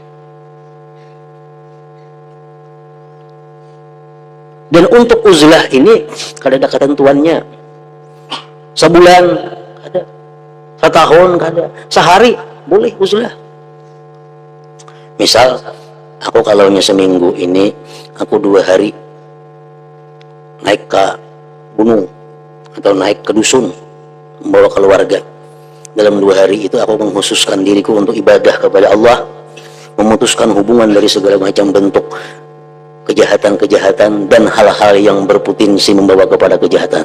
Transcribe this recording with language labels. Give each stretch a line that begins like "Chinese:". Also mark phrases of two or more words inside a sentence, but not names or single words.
Banjar: Dan untuk uzlah ini kada ada ketentuannya. Sebulan kada, setahun kada, sehari boleh uzlah. Misal aku kalaunya seminggu ini, aku 2 hari naik ke gunung atau naik ke dusun membawa keluarga.
Indonesian: Dalam 2 hari itu aku mengkhususkan diriku untuk ibadah kepada Allah, memutuskan hubungan dari segala macam bentuk kejahatan-kejahatan dan hal-hal yang berpotensi membawa kepada kejahatan.